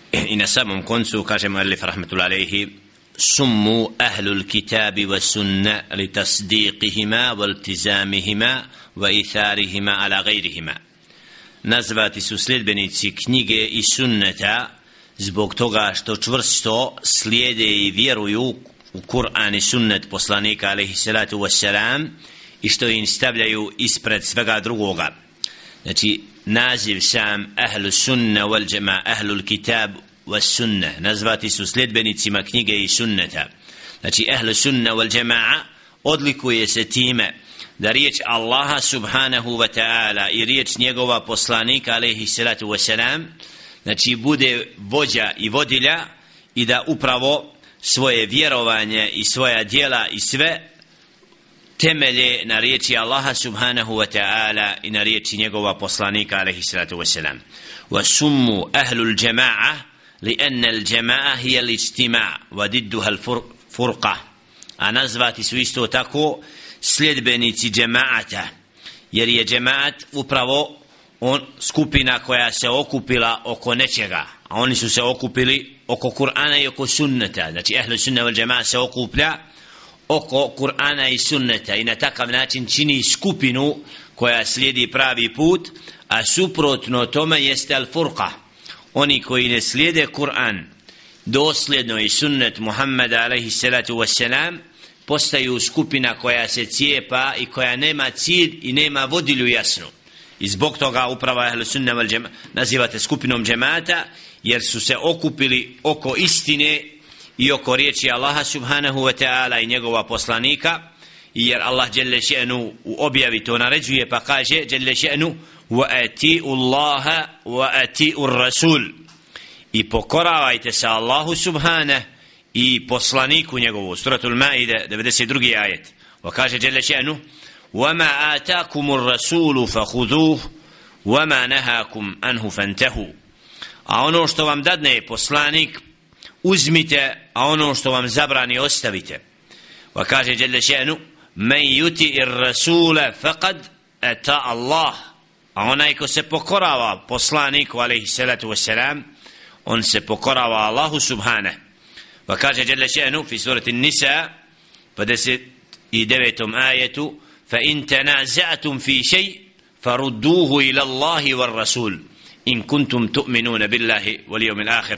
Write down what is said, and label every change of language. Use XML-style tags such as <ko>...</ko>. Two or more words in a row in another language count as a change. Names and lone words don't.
<bs>i na samom koncu kaže muallif</bs> <ar>رحمة الله عليه سموا أهل الكتاب والسنة لتصديقهما والتزامهما وإيثارهما على غيرهما.</ar> <bs>Nazvati su sljedbenici knjige i sunneta zbog toga što čvrsto slijede i vjeruju u Kur'an i sunnet poslanika</bs> <ar>عليه الصلاة والسلام</ar> <bs>i što im stavljaju ispred svega drugoga. Znači naziv sam</bs> <ar>أهل السنة والجماعة، أهل الكتاب والسنة,</ar> <bs>nazvati su sljedbenicima knjige i sunneta. Znači</bs> <ar>أهل السنة والجماعة</ar> <bs>odlikuje se time da riječ Allaha</bs> <ar>سبحانه وتعالى</ar> <bs>i riječ njegova poslanika</bs> <ar>عليه الصلاة والسلام</ar> <bs>znači bude vođa i vodilja i da upravo svoje vjerovanje i svoja djela i sve temelje na riječi Allaha</bs> <ar>سبحانه وتعالى</ar> <bs>i na riječi njegova poslanika</bs> <ar>عليه الصلاة والسلام. وسموا أهل الجماعة لأن الجماعة هي الاجتماع وضدها الفرقة.</ar> <bs>A nazvati su isto tako sljedbenici džemaata, jer je džemaat upravo skupina koja se okupila oko nečega, a oni su se okupili oko Kur'ana i oko sunneta. Znači</bs> <ar>أهل السنة والجماعة</ar> <bs>se okuplja oko Kur'ana i sunneta i na takav način čini skupinu koja slijedi pravi put, a suprotno tome jeste al-furqa. Oni koji ne slijede Kur'an dosljedno i sunnet Muhammeda</bs> <ar>عليه الصلاة والسلام</ar> <bs>postaju skupina koja se cijepa i koja nema cilj i nema vodilju jasnu. I zbog toga upravo</bs> <ar>أهل السنة والجماعة</ar> <bs>nazivate skupinom džemata, jer su se okupili oko istine i oko riječi Allaha</bs> <ar>سبحانه وتعالى</ar> <bs>i njegova poslanika, i jer Allah</bs> <ar>جل شأنه</ar> <bs>u objavi to naređuje pa kaže</bs> <ar>جل شأنه وأطيعوا الله وأطيعوا الرسول,</ar> <bs>i pokoravajte se Allahu subhanahu i poslaniku njegovu.</bs> <ar>Suratul Maide 92.</ar> <bs>ajet. Wa kaže</bs> <ar>جل شأنه وَمَا آتَاكُمُ الرَّسُولُ فَخُذُوهُ وَمَا نَهَاكُمْ عَنْهُ فَانْتَهُوا.</ar> <bs>A ono što vam dadne poslanik uzmite, a ono što vam zabrani ostavite. Wa kaže</bs> <ar>جل شأنه مَنْ يُطِعِ الرَّسُولَ فَقَدْ أَطَاعَ اللَّهَ.</ar> <bs>A onaj ko se pokorava poslaniku</bs> <ar>عليه الصلاة والسلام,</ar> <bs>on se pokorava Allahu subhanahu. Wa kaže</bs> <ar>جل شأنه في سورة النساء 59. ajetu فإن تنازعتم في شيء فردوه إلى الله والرسول إن كنتم تؤمنون بالله واليوم الآخر.</ar>